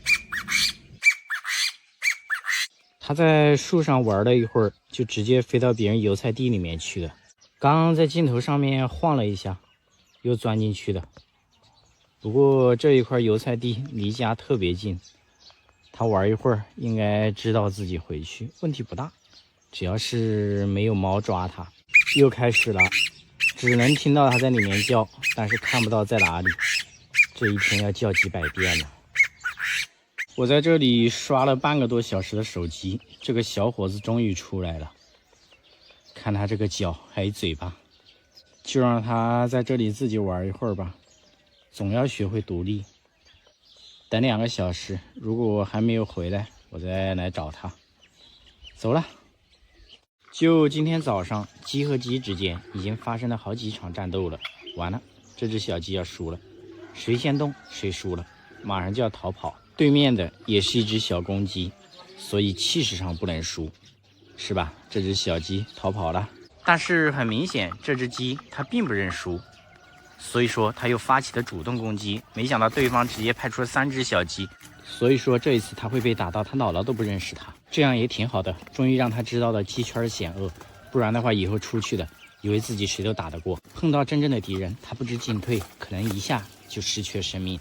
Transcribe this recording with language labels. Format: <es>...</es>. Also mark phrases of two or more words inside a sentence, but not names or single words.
<zh>他在樹上玩了一會兒，就直接飛到別人油菜地裡面去了。剛剛在鏡頭上面晃了一下，又鑽進去了。不過這一塊油菜地離家特別近，他玩一會兒應該知道自己回去，問題不大，只要是沒有貓抓他。又開始了，只能聽到他在裡面叫，但是看不到在哪裡。這一天要叫幾百遍了。我在這裡刷了半個多小時的手機，這個小伙子終於出來了。看他這個腳還有嘴巴，就讓他在這裡自己玩一會兒吧，總要學會獨立。等2個小時，如果我還沒有回來，我再來找他。走了。就今天早上，鸡和雞之間已經發生了好幾場戰鬥了。完了，這只小雞要輸了，誰先動誰輸了，馬上就要逃跑。對面的也是一只小公雞，所以氣勢上不能輸，是吧？這只小雞逃跑了，但是很明顯，這只雞它並不認輸，所以說它又發起了主動攻擊。沒想到對方直接派出了3只小雞，所以說這一次它會被打到它姥姥都不認識它，這樣也挺好的，終於讓它知道了雞圈險惡， 不然的話以後出去的以為自己誰都打得過，碰到真正的敵人，他不知進退，可能一下就失去了生命。</zh>